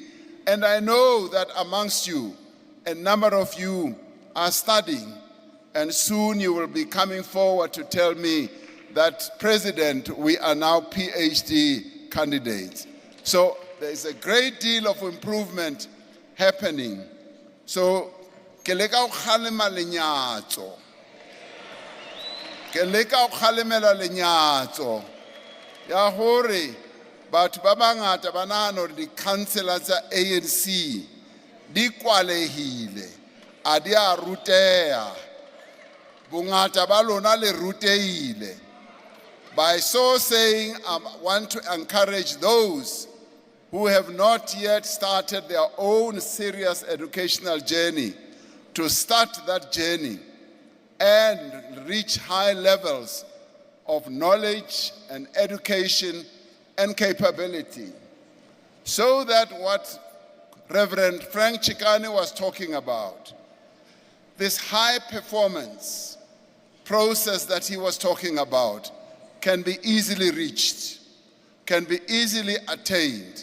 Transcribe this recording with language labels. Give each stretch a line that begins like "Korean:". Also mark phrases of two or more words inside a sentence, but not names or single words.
English: And I know that amongst you, a number of you are studying, and soon you will be coming forward to tell me that, President, we are now PhD candidates. So there is a great deal of improvement happening. So,
Southern Sotho: ke leka go kgalema lenyatso. Ke leka go kgalemela lenyatso. Ya hore, batho ba bangata ba nahana hore di-councillors tsa ANC di kwalehile, a di a ruteha. Bongata ba lona le ruteile.
English: By so saying, I want to encourage those who have not yet started their own serious educational journey to start that journey and reach high levels of knowledge and education and capability, so that what Reverend Frank Chikane was talking about, this high performance process that he was talking about, can be easily reached, can be easily attained.